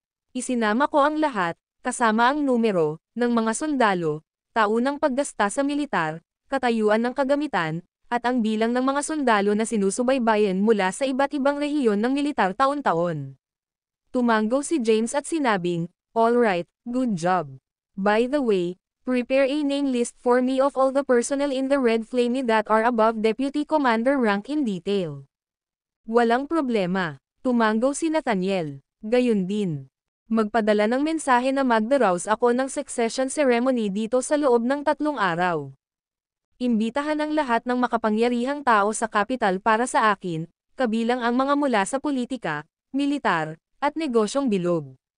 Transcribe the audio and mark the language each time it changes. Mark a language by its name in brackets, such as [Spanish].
[Filipino] Isinama ko ang lahat, kasama ang numero, ng mga sundalo, taunang paggasta sa militar, katayuan ng kagamitan, at ang bilang ng mga sundalo na sinusubaybayan mula sa iba't ibang rehiyon ng militar taon-taon. Tumanggo si James at sinabing, [English] "All right, good job. By the way, prepare a name list for me of all the personnel in the Red Flame that are above Deputy Commander rank in detail." [Filipino] Walang problema, tumanggo si Nathaniel. Gayon din. Magpadala ng mensahe na magdaraos ako ng succession ceremony dito sa loob ng 3 araw. Imbitahan ang lahat ng makapangyarihang tao sa kapital para sa akin, kabilang ang mga mula sa politika, militar, at negosyong bilog.